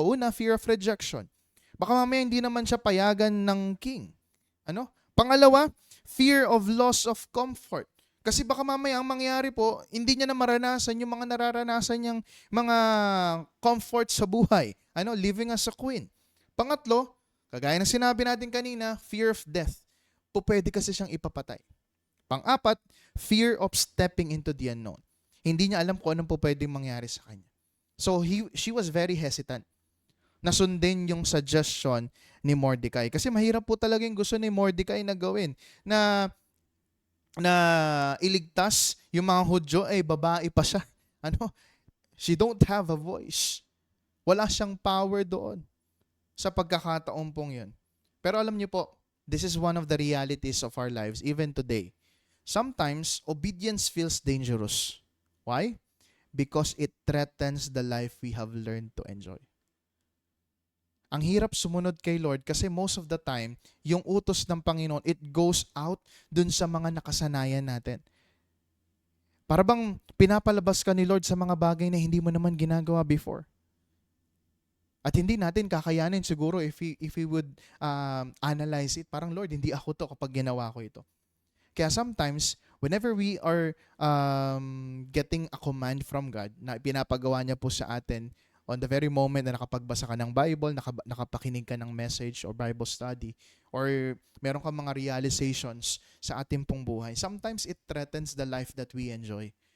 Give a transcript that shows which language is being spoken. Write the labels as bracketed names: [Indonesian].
[Filipino] Una, [English] fear of rejection. [Filipino] Baka mamaya hindi naman siya payagan ng king. Pangalawa, [English] fear of loss of comfort. [Filipino] Kasi baka mamaya ang mangyari po, hindi niya na maranasan yung mga nararanasan niyang mga comfort sa buhay. [English] Living as a queen. [Filipino] Pangatlo, kagaya ng sinabi natin kanina, fear of death. Pwede kasi siyang ipapatay. Pang-apat, [English] fear of stepping into the unknown. [Filipino] Hindi niya alam kung anong pwedeng mangyari sa kanya. [English] So she was very hesitant [Filipino] na sundin yung suggestion ni Mordecai. Kasi mahirap po talaga yung gusto ni Mordecai na gawin. Na iligtas yung mga Hudyo, babae pa siya. [English] She don't have a voice. [Filipino] Wala siyang power doon sa pagkakataon pong yun. Pero alam niyo po, [English] this is one of the realities of our lives, even today. Sometimes, obedience feels dangerous. Why? Because it threatens the life we have learned to enjoy. [Filipino] Ang hirap sumunod kay Lord kasi most of the time, yung utos ng Panginoon, [English] it goes out [Filipino] dun sa mga nakasanayan natin. Para bang pinapalabas ka ni Lord sa mga bagay na hindi mo naman ginagawa before. At hindi natin kakayanin siguro [English] if we would analyze it. [Filipino] Parang, Lord, hindi ako to kapag ginawa ko ito. Kaya sometimes, [English] whenever we are getting a command from God [Filipino] na pinapagawa niya po sa atin, on the very moment na nakapagbasa ka ng Bible, nakapakinig ka ng message or Bible study, or meron kang mga realizations sa ating pong buhay, [English] sometimes it threatens the life that we enjoy.